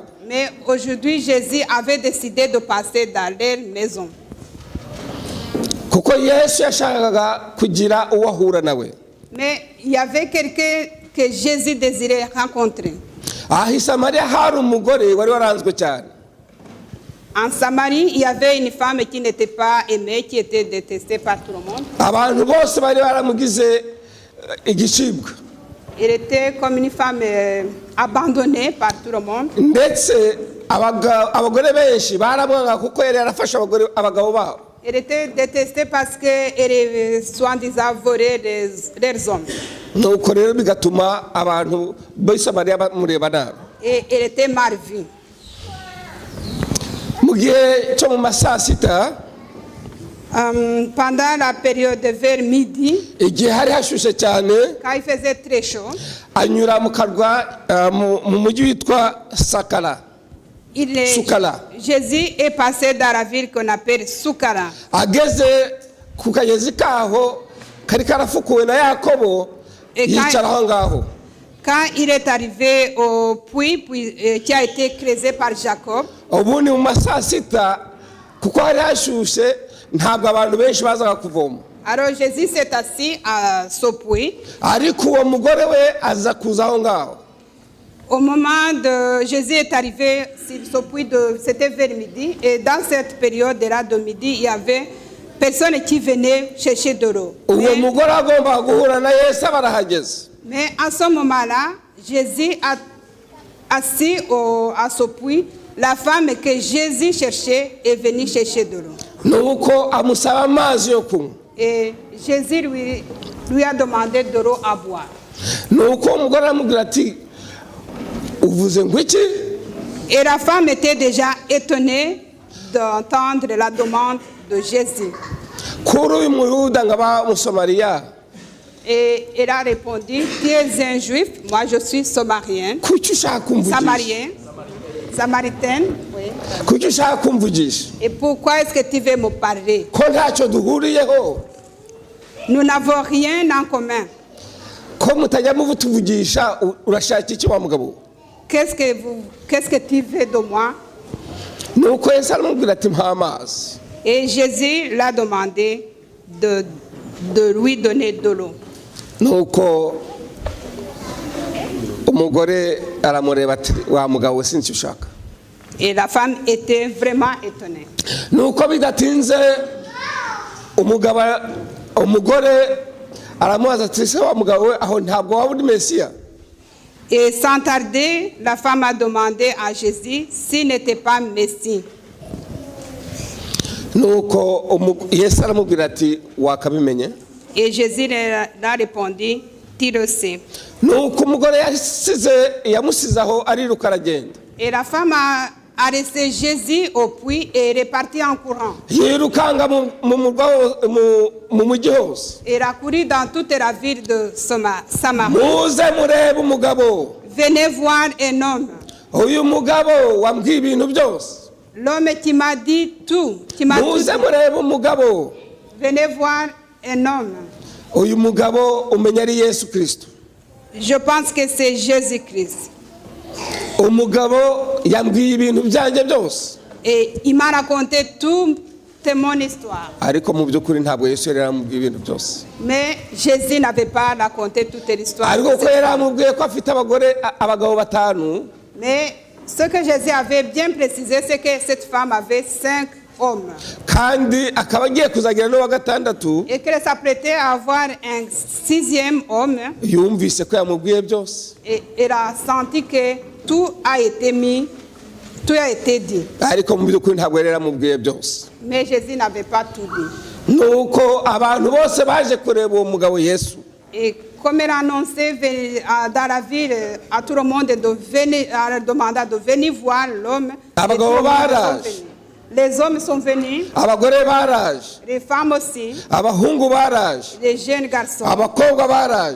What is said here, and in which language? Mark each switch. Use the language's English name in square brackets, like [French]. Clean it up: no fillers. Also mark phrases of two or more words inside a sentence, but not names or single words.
[French] Mais aujourd'hui, Jésus avait décidé de passer dans leur maison. [Kinyarwanda] Kuko Yesu yashakaga kugira uwo ahura nawe. [French] Mais il y avait quelqu'un que Jésus désirait rencontrer. [Kinyarwanda] Aha i Samariya hari umugore wari waranzwe cyane. [French] En Samarie, il y avait une femme qui n'était pas aimée, qui était détestée par tout le monde. [Kinyarwanda] Abantu bose bari baramugize igicibwa. [French] Elle était comme une femme abandonnée par tout le monde. [Kinyarwanda] Ndetse abagore benshi baramwanga kuko yari yarafashe abagabo babo. [French] Elle était détestée parce qu'elle soi-disant volait leurs hommes. [Kinyarwanda] Nuko rero bigatuma abantu b'i Samariya bamureba nabi. [French] Et elle était mal vue. [Kinyarwanda] Mu gihe cyo mu masaa sita, [French] pendant la période vers midi, [Kinyarwanda] igihe hari hashushe cyane, [French] quand il faisait très chaud, [Kinyarwanda] anyura mu karwa mu mujyi witwa Sakara. [French] Jésus est passé dans la ville qu'on appelle Soukara. [Kinyarwanda] ageze ku kagezi kaho kari karafukuwe na Yakobo yicara aho ngaho. [French] Quand il est arrivé au puits qui a été creusé par Jacob, [Kinyarwanda] ubundi mu masaa sita kuko hari hashushe ntabwo abantu benshi bazaga kuvoma. [French] alors Jésus s'est assis à ce puits. [Kinyarwanda] ariko uwo mugore we aza kuza aho ngaho. [French] Au moment de Jésus est arrivé sur ce puits, c'était vers midi, et dans cette période-là de midi, il y avait personne qui venait chercher de l'eau. [Kinyarwanda] uwo mugore agomba guhura na Yesu barahageze. [French] Mais à ce moment-là, Jésus a assis à ce puits. La femme que Jésus cherchait est venue chercher de l'eau. [Kinyarwanda] nuko amusaba amazi yo kunywa. [French] Et Jésus lui a demandé de l'eau à boire. [Kinyarwanda] nuko umugore aramubwira ati uvuze ngo iki? [French] Et la femme était déjà étonnée d'entendre la demande de Jésus. [Kinyarwanda] kuri uyu muyuda nkaba Musamariya, [French] Et elle a répondu, tu es un juif, moi je suis samarien, [Kinyarwanda] kuki ushaka kumvugisha? [French] samaritaine. Oui. [Kinyarwanda] kuki ushaka kumvugisha? [French] Et pourquoi est-ce que tu veux me parler? [Kinyarwanda] ko ntacyo duhuriyeho, [French] Nous n'avons rien en commun. [Kinyarwanda] ko mutajya muvutuvugisha, urashaka iki wa mugabo? [French] Qu'est-ce que tu veux de moi? [Kinyarwanda] nuko Yesu aramubwira ati mpa amazi. [French] Et Jésus l'a demandé de lui donner de l'eau. [Kinyarwanda] nuko umugore aramureba ati wa mugabo sinzi ushaka. [French] Et la femme était vraiment étonnée. [Kinyarwanda] nuko bidatinze umugore aramubaza ati se wa mugabo we aho ntabwo waba uri Mesiya? [French] Et sans tarder, la femme a demandé à Jésus s'il n'était pas Messie. [Kinyarwanda] nuko Yesu aramubwira ati wakabimenye? [French] Et Jésus a répondu, tu le sais. [Kinyarwanda] nuko umugore yamusize aho ariruka aragenda. [French] Et la femme a laissé Jésus au puits et est repartie en courant. [Kinyarwanda] yirukanga mu mujyi hose. [French] Elle a couru dans toute la ville de Samarie. [Kinyarwanda] muze murebe umugabo. [French] Venez voir un homme. [Kinyarwanda] uyu mugabo wambwiye ibintu byose. [French] L'homme qui m'a dit tout. Qui m'a tout [Kinyarwanda] muze [French] dit. [Kinyarwanda] murebe umugabo. [French] Venez voir un homme. [Kinyarwanda] uyu mugabo umenya ari Yesu Kristo. [French] Je pense que c'est Jésus-Christ. [Kinyarwanda] umugabo yambwiye ibintu byanjye byose. [French] Et il m'a raconté toute mon histoire. [Kinyarwanda] ariko mu by'ukuri ntabwo Yesu yari yaramubwiye ibintu byose. [French] Mais Jésus n'avait pas raconté toute l'histoire. [Kinyarwanda] ariko ko yari yamubwiye ko afite abagabo batanu. [French] Mais ce que Jésus avait bien précisé, c'est que cette femme avait 5 hommes. [Kinyarwanda] kandi akaba agiye kuzagira n'uwa gatandatu. [French] Et qu'elle s'apprêtait à avoir un 6e homme. [Kinyarwanda] yumvise ko yamubwiye byose. [French] Et elle a senti que tout a été mis, tout a été dit. [Kinyarwanda] ariko mu by'ukuri ntabwo yari yaramubwiye byose. [French] Mais Jésus n'avait pas tout dit. [Kinyarwanda] nuko abantu bose baje kureba uwo mugabo Yesu. [French] Et comme elle annonçait dans la ville à tout le monde de venir, elle demanda de venir voir l'homme. Les hommes sont venus. [Kinyarwanda] abagore baraje. [French] Les femmes aussi. [Kinyarwanda] abahungu baraje. [French] Les jeunes garçons. [Kinyarwanda] abakobwa baraje.